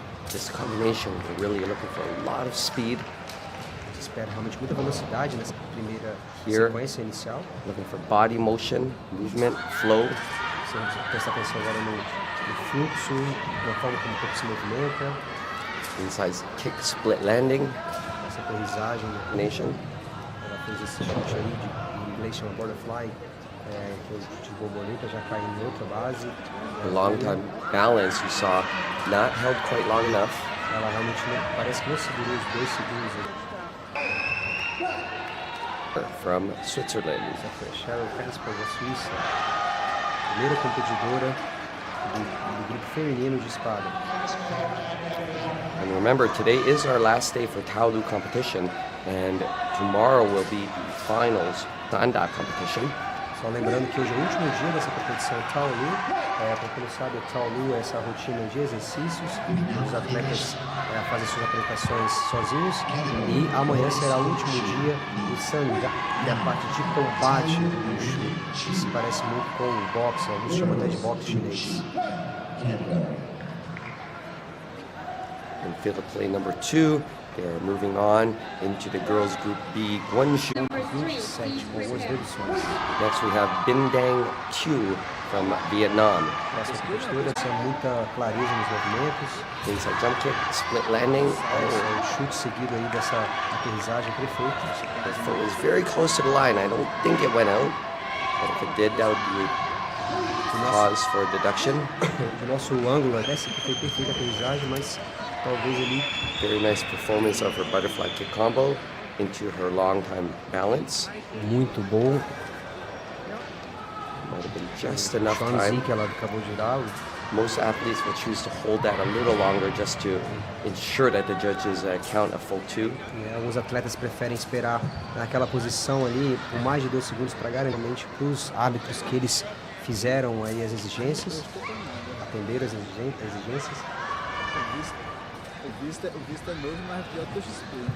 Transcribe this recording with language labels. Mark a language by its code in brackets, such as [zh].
[en] This combination, we're really looking for a lot of speed. [pt] Espera realmente muita velocidade nessa primeira sequência inicial. [en] Looking for body motion, movement, flow. [pt] Você presta atenção agora no fluxo, na forma como o corpo se movimenta. [en] Inside kick, split landing. [pt] Essa aterrissagem, [en] nation. [pt] Ela fez esse chute aí, em inglês chama butterfly, que é o chute de borboleta, já cai em outra base. [en] The long time balance you saw, not held quite long enough. [pt] Ela realmente parece que não segurou os 2 segundos. [en] From Switzerland. [pt] Cheryl Casper, da Suíça. Primeira competidora do grupo feminino de espada. [en] And remember, today is our last day for Taolu competition, and tomorrow will be the finals Sanda competition. [pt] Só lembrando que hoje é o último dia dessa competição Taolu. Para quem não sabe, o Taolu é essa rotina de exercícios. Os atletas fazem suas apresentações sozinhos. E amanhã será o último dia do Sanda, que é a parte de combate do Wushu, que se parece muito com o boxe, alguns chamam até de boxe chinês. [en] In field play number 2, they're moving on into the girls group B, Wushu. Next we have Bindang Tu from Vietnam. [pt] Essa competidora tem muita clareza nos movimentos. [en] Inside jump kick, split landing. [pt] O chute seguido aí dessa aterrissagem perfeita. [en] The foot was very close to the line. I don't think it went out, but if it did, that would be cause for deduction. [pt] Do nosso ângulo, parece que foi perfeita a aterrissagem, mas talvez ele. [en] Very nice performance of her butterfly kick combo into her long time balance. [pt] Muito bom. [en] Might have been just enough time. [pt] Que ela acabou de dar. [en] Most athletes will choose to hold that a little longer just to ensure that the judges count a full 2. [pt] Alguns atletas preferem esperar naquela posição ali por mais de 2 segundos para garantir para os árbitros que eles fizeram aí as exigências, atenderam as exigências. O visto é novo, mas é pior que o XP.